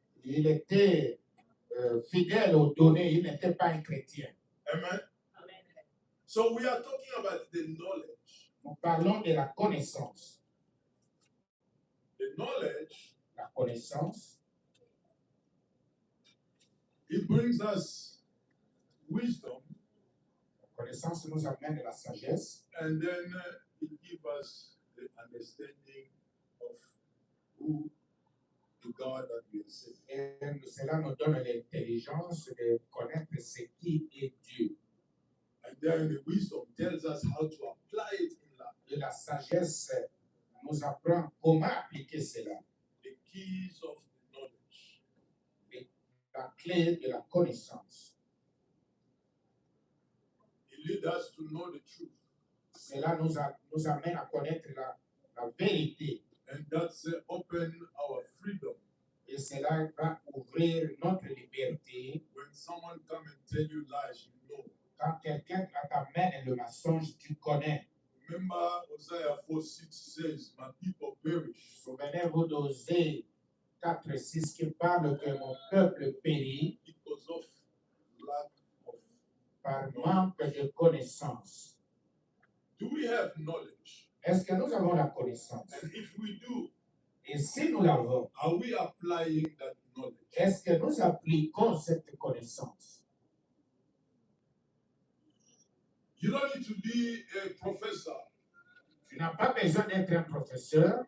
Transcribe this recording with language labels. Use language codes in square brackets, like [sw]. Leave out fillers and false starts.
[fr] Il était fidèle aux données, il n'était pas un chrétien. [en] Amen. So we are talking about the knowledge. [fr] Nous parlons de la connaissance. [en] The knowledge, [fr] La connaissance, [en] it brings us wisdom, [fr] la connaissance nous amène à la sagesse [en] and then it gives us the understanding of who the God that we serve. [fr] et cela nous donne l'intelligence de connaître ce qui est Dieu. [en] And then the wisdom tells us how to apply it in life. [fr] Et la sagesse nous apprend comment appliquer cela. [en] The keys of knowledge. [fr] La clé de la connaissance. [en] It leads us to know the truth. [fr] Cela nous amène à connaître la vérité. [en] And that's open our freedom. [fr] Et cela va ouvrir notre liberté. [en] When someone come and tell you lies, you know. [fr] Quand quelqu'un t'amène le mensonge, tu connais. [en] Remember Isaiah 4:6 says, my people perish [fr] Souvenez-vous d'Osée 4:6 qui parle que mon peuple périt [en] because of lack of. [fr] par manque de connaissance. [en] Do we have knowledge? [fr] Est-ce que nous avons la connaissance? [en] And if we do, [fr] Et si nous l'avons, [en] are we applying that knowledge? [fr] est-ce que nous appliquons cette connaissance? [en] You don't need to be a professor. [fr] Tu n'as pas besoin d'être un professeur.